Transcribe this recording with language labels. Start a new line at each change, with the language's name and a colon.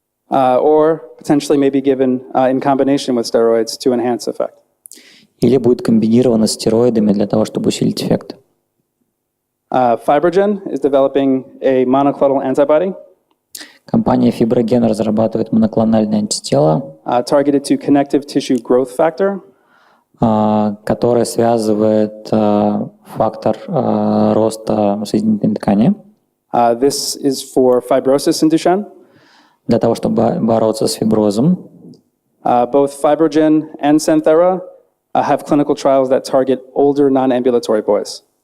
English: Or potentially may be given in combination with steroids to enhance effect.
Russian: Или будет комбинировано с стероидами для того, чтобы усилить эффект.
English: Fibrogen is developing a monoclonal antibody
Russian: Компания Fibrogen разрабатывает моноклональное антитело,
English: targeted to connective tissue growth factor.
Russian: которое связывает фактор роста соединительной ткани
English: This is for fibrosis in Duchenne.
Russian: для того, чтобы бороться с фиброзом.
English: Both Fibrogen and Santhera have clinical trials that target older non-ambulatory boys.